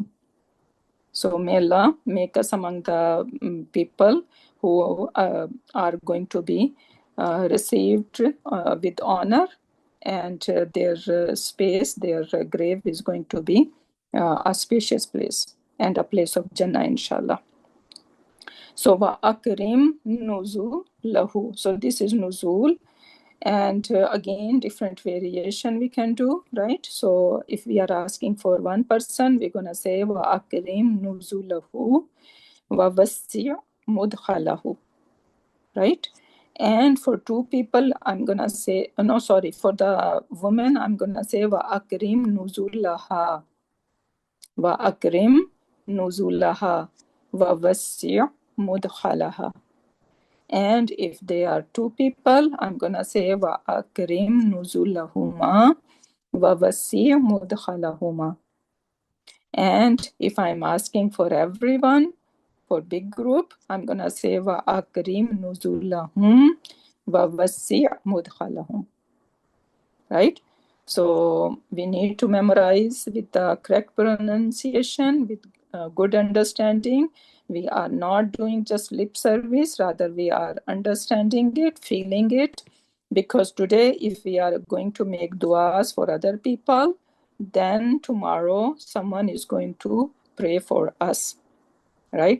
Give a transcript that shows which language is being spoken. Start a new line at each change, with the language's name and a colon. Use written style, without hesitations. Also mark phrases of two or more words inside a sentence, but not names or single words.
English: So may Allah make us among the people who are going to be received with honor, and their space, their grave is going to be a spacious place and a place of Jannah, inshallah.
Arabic: So وأكرم نزل له.
English: So this is nuzul. And again, different variation we can do, right? So if we are asking for one person, we're going to say
Arabic: وأكرم نزله ووسع مدخله,
English: right? And for two people, I'm going to say, no, sorry, for the woman, I'm going to say
Arabic: وأكرم نزلها وأكرم نزلها ووسع مدخلها.
English: And if they are two people, I'm going to say
Arabic: وأكرم نزلهما ووسع مدخلهما.
English: And if I'm asking for everyone, for big group, I'm going to say
Arabic: وأكرم نزلهم ووسع مدخلهم.
English: Right? So we need to memorize with the correct pronunciation, with good understanding. We are not doing just lip service, rather we are understanding it, feeling it. Because today, if we are going to make du'as for other people, then tomorrow someone is going to pray for us, right?